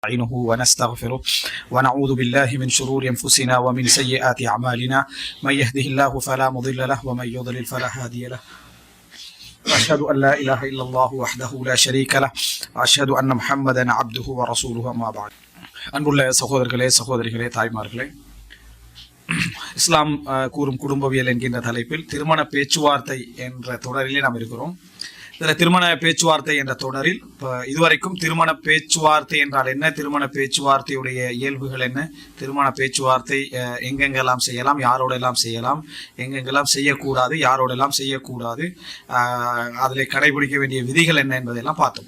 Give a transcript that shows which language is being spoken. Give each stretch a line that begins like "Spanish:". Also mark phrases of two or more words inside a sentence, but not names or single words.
Arabic: نستعينه ونستغفره ونعوذ بالله من شرور أنفسنا ومن سيئات أعمالنا من يهده الله فلا مضل له ومن يضلل فلا هادي له وأشهد أن لا إله إلا الله وحده لا شريك له وأشهد أن محمدا عبده ورسوله أما بعد
Tamil: அன்புள்ள சகோதரிகளே தாய்மார்களே, இஸ்லாம் கூறும் குடும்பவியல் என்கின்ற தலைப்பில் திருமண பேச்சுவார்த்தை என்ற தொடரிலே நாம் இருக்கிறோம். இதில் திருமண பேச்சுவார்த்தை என்ற தொடரில் இதுவரைக்கும் திருமண பேச்சுவார்த்தை என்றால் என்ன, திருமண பேச்சுவார்த்தையுடைய இயல்புகள் என்ன, திருமண பேச்சுவார்த்தை எங்கெங்கெல்லாம் செய்யலாம், யாரோடெல்லாம் செய்யலாம், எங்கெங்கெல்லாம் செய்யக்கூடாது, யாரோடெல்லாம் செய்யக்கூடாது, அதில் கடைபிடிக்க வேண்டிய விதிகள் என்ன என்பதையெல்லாம் பார்த்தோம்.